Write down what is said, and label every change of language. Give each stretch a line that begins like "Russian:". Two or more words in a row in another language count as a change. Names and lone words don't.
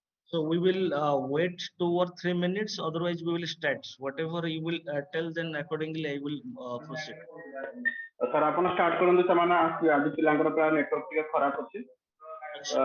English: So we will wait 2 or 3 minutes. Otherwise, we will start. Whatever you will tell, then accordingly I will proceed.
Odia: ସାର୍ ଆପଣ ଷ୍ଟାର୍ଟ କରନ୍ତୁ ସେମାନେ ଆସିବେ ଆଜି ପିଲାଙ୍କର ପ୍ରାୟ ନେଟୱାର୍କ ଟିକେ ଖରାପ ଅଛି
Hindi: Acha.